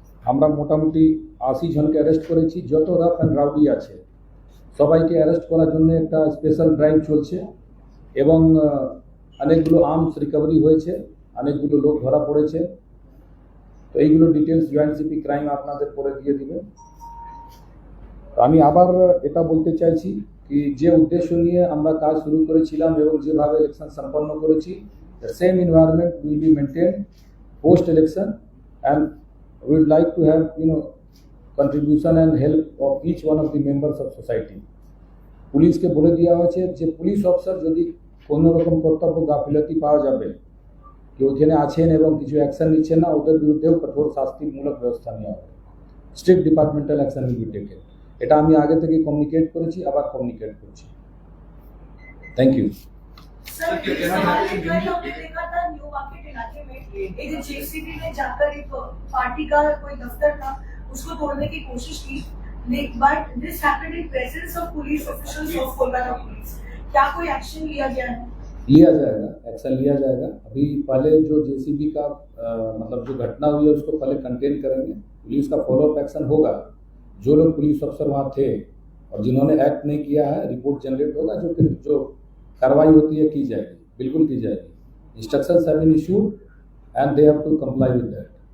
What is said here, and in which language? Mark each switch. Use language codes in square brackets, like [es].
[bn] আমরা মোটামুটি 80 জনকে অ্যারেস্ট করেছি। যত [en] rough and rowdy [bn] আছে সবাইকে অ্যারেস্ট করার জন্য একটা স্পেশাল ড্রাইভ চলছে এবং অনেকগুলো আর্মস রিকভারি হয়েছে, অনেকগুলো লোক ধরা পড়েছে। তো এইগুলো ডিটেলস জয়েন্ট সিপি ক্রাইম আপনাদের পরে দিয়ে দিবে। আমি আবার এটা বলতে চাইছি কি যে উদ্দেশ্য নিয়ে আমরা কাজ শুরু করেছিলাম এবং যেভাবে ইলেকশন সম্পন্ন করেছি, [en] the same environment will be maintained post election and we would like to have contribution and help of each one of the members of society. [bn] পুলিশকে বলে দেওয়া হয়েছে যে পুলিশ অফিসার যদি কোনো রকম কর্তব্য গাফিলতি পাওয়া যাবে কি ওইখানে আছেন এবং কিছু অ্যাকশন নিচ্ছেন না, ওদের বিরুদ্ধেও কঠোর শাস্তিমূলক ব্যবস্থা নেওয়া হবে। [en] Strict departmental action will be taken. [bn] এটা আমি আগে থেকে কমিউনিকেট করেছি, আবার কমিউনিকেট করছি। [en] Thank you. [hi] सर, हमने देखा था न्यू मार्केट इलाके में एक जेसीबी ने जाकर एक पार्टी का कोई दफ्तर था उसको तोड़ने की कोशिश की, [en] But this happened in presence of police officials of Kolkata police. [hi] क्या कोई एक्शन लिया गया है? लिया जाएगा, एक्शन लिया जाएगा। अभी पहले जो जेसीबी का मतलब जो घटना हुई है उसको पहले कंटेन करेंगे, पुलिस का फॉलोअप एक्शन होगा। जो लोग पुलिस अफसर वहाँ थे और जिन्होंने एक्ट नहीं किया है, रिपोर्ट जनरेट होगा, जो कार्रवाई होती है की जाएगी, बिल्कुल की जाएगी। [en] Instructions have been issued and they have to comply with that.